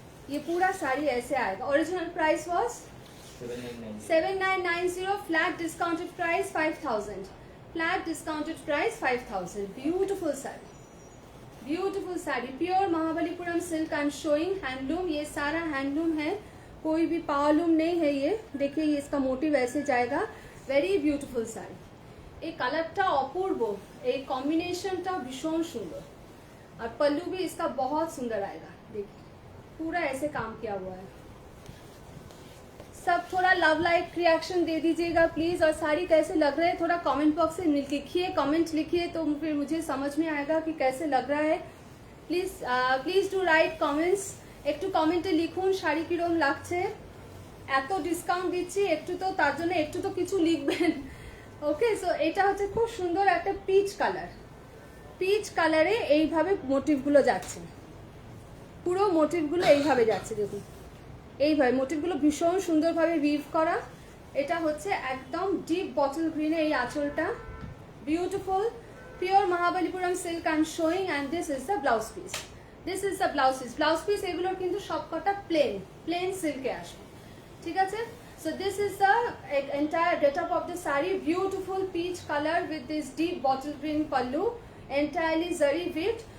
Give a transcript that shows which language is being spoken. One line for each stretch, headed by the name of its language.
Hindi: ये पूरा साड़ी ऐसे आएगा.
English: Original price was 7990. Flat discounted price 5000. Flat discounted price 5000. Beautiful sari, beautiful sari. Pure Mahabalipuram silk I am showing.
Hindi: Handloom, ये सारा हैंडलूम है, कोई भी पावरलूम नहीं है. ये देखिए, ये इसका मोटिव ऐसे जाएगा.
English: Very beautiful sari.
Bangla: এই কালারটা অপূর্ব, এই কম্বিনেশনটা ভীষণ সুন্দর.
Hindi: और पल्लू भी इसका बहुत सुंदर आएगा. देखिए पूरा ऐसे काम किया हुआ है. सब थोड़ा लव लाइक रिएक्शन दे दीजिएगा प्लीज. और साड़ी कैसे लग रहा है थोड़ा कमेंट बॉक्स से लिखिए, कमेंट लिखिए, तो फिर मुझे समझ में आएगा कि कैसे लग रहा है.
English: Please please do write comments.
Bangla: একটু কমেন্টে লিখুন শাড়ি কিরম লাগছে. এত ডিসকাউন্ট দিচ্ছি, একটু তো তার জন্য একটু তো কিছু লিখবেন. ওকে, সো এটা হচ্ছে খুব সুন্দর একটা পিচ কালার. পিচ কালারে এইভাবে মোটিভগুলো যাচ্ছে. পুরো মোটিভগুলো এইভাবে যাচ্ছে. দেখুন এইভাবে মোটিভগুলো ভীষণ সুন্দরভাবে উইভ করা. এটা হচ্ছে একদম ডিপ বটল গ্রিনে এই আঁচলটা.
English: Beautiful pure Mahabalipuram silk I am showing. And this is the
Bangla: blouse piece. This is the blouse piece. Blouse piece এগুলোর কিন্তু সবকটা প্লেন সিল্কে আসবে. ঠিক আছে,
English: so this is the entire getup of the saree. Beautiful peach color with this deep bottle green pallu, entirely zari weaved.